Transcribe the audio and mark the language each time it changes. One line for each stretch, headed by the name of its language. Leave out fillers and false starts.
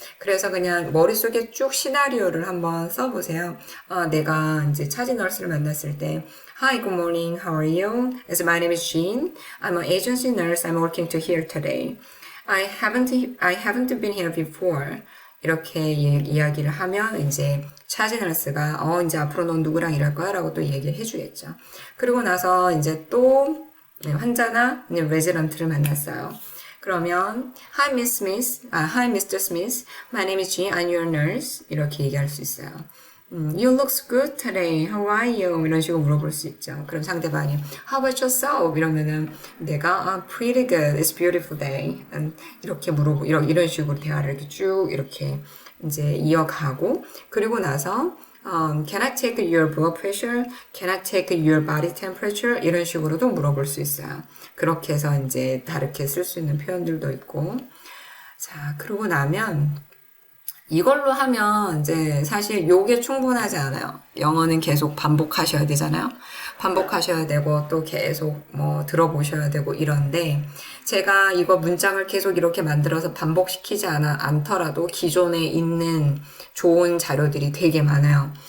Korean: 그래서 그냥 머릿속에 쭉 시나리오를 한번 써보세요. 내가 이제 차지 너스를 만났을 때
English: Hi, good morning. How are you? My name is Jean. I'm an agency nurse. I'm working to here today. I haven't been here before.
Korean: 이렇게 이야기를 하면 이제 차지 너스가 이제 앞으로 넌 누구랑 일할 거야? 라고 또 얘기를 해주겠죠. 그리고 나서 이제 또 환자나 레지던트를 만났어요.
English: 그러면 Hi, Miss Smith. Hi, Mr. Smith. My name is Jean. I'm your nurse.
Korean: 이렇게 얘기할 수 있어요.
English: You look good today. How are you?
Korean: 이런 식으로 물어볼 수 있죠. 그럼 상대방이
English: How about yourself?
Korean: 이러면은 내가
English: pretty good. It's a beautiful day.
Korean: 이렇게 물어보 이런 식으로 대화를 이렇게 쭉 이렇게 이제 이어가고 그리고 나서
English: Can I take your blood pressure? Can I take your body temperature?
Korean: 이런 식으로도 물어볼 수 있어요. 그렇게 해서 이제 다르게 쓸 수 있는 표현들도 있고 자 그러고 나면 이걸로 하면 이제 사실 요게 충분하지 않아요. 영어는 계속 반복하셔야 되잖아요. 반복하셔야 되고 또 계속 들어보셔야 되고 이런데 제가 이거 문장을 계속 이렇게 만들어서 반복시키지 않더라도 기존에 있는 좋은 자료들이 되게 많아요.